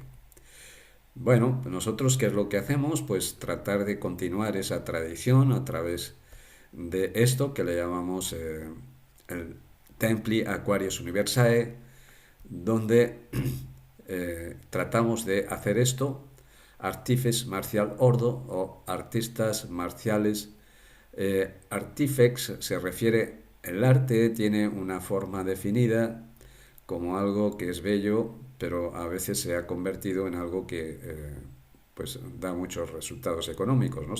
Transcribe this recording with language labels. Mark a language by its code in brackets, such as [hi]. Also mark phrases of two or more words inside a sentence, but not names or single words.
[es] Bueno, nosotros ¿qué es lo que hacemos? Pues tratar de continuar esa tradición a través de esto que le llamamos el [la] Templi Aquarius Universae, [es] donde tratamos de hacer esto, [la] artifex marcial ordo [es] o artistas marciales. Artifex se refiere, el arte tiene una forma definida como algo que es bello, pero a veces se ha convertido en algo que pues da muchos resultados económicos, ¿no?